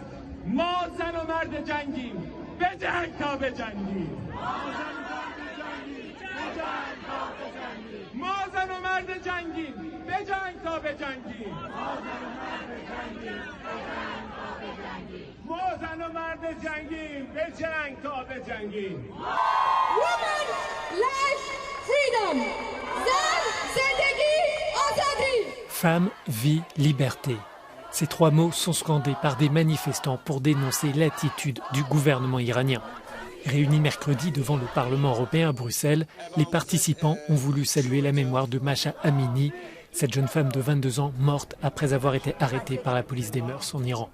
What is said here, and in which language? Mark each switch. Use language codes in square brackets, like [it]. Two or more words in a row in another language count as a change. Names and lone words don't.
[fa] ما زن و مرد جنگیم، بجنگ تا بجنگیم. ما زن و مرد جنگیم، بجنگ تا بجنگیم. ما زن و مرد جنگیم، بجنگ تا بجنگیم. [en] Woman, life, freedom. [fa] زن، زندگی، آزادی. [fr] Femme, vie, liberté. Ces 3 mots sont scandés par des manifestants pour dénoncer l'attitude du gouvernement iranien. Réunis mercredi devant le Parlement européen à Bruxelles, les participants ont voulu saluer la mémoire de Mahsa Amini, cette jeune femme de 22 ans morte après avoir été arrêtée par la police des mœurs en Iran.